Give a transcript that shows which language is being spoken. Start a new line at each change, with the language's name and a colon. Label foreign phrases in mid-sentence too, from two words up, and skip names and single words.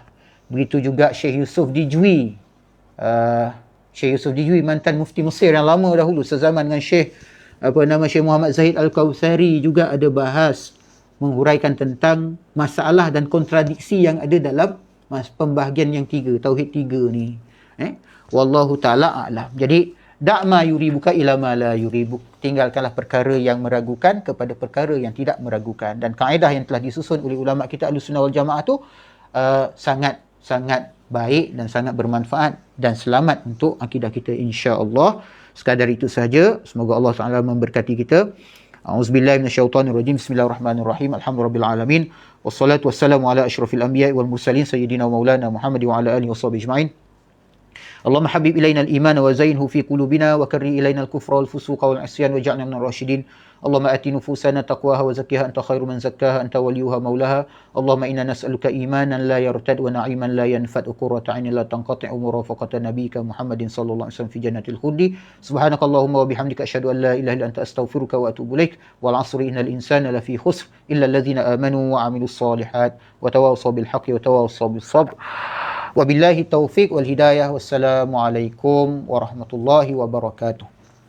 Malay: Begitu juga Syekh Yusuf Dijwi. Syekh Yusuf Dijwi mantan mufti Mesir yang lama dahulu, sezaman dengan Syekh Syekh Muhammad Zahid Al-Kawthari, juga ada bahas menghuraikan tentang masalah dan kontradiksi yang ada dalam pembahagian yang tiga, tauhid tiga ni.
Arabic: والله تعالى أعلم. Jadi دع ما يريبك إلى ما لا يريبك.
Malay: Tinggalkanlah perkara yang meragukan kepada perkara yang tidak meragukan. Dan kaedah yang telah disusun oleh ulama kita Ahlussunnah wal Jamaah tu sangat baik dan sangat bermanfaat dan selamat untuk akidah kita, insya-Allah. Sekadar itu sahaja. Semoga Allah Taala memberkati kita.
Arabic: أعوذ بالله من الشيطان الرجيم. بسم الله الرحمن الرحيم. الحمد لله رب العالمين. والصلاة والسلام على أشرف الأنبياء والمرسلين سيدنا ومولانا محمد وعلى آله وصحبه أجمعين. اللهم حبب إلينا الإيمان وزينه في قلوبنا وكره إلينا الكفر والفسوق والعصيان واجعلنا من الراشدين. اللهم آت نفوسنا تقواها وزكها أنت خير من زكاها أنت وليها ومولاها. اللهم إنا نسألك إيمانا لا يرتد ونعيما لا ينفد وقرة عين لا تنقطع مرافقة نبيك محمد صلى الله عليه وسلم في جنة الخلد. سبحانك اللهم وبحمدك أشهد أن لا إله إلا أنت أستغفرك وأتوب إليك. والعصر إن الإنسان لفي خسر إلا الذين آمنوا وعملوا الصالحات وتواصوا بالحق وتواصوا بالصبر. وبالله التوفيق والهداية. والسلام عليكم ورحمة الله وبركاته.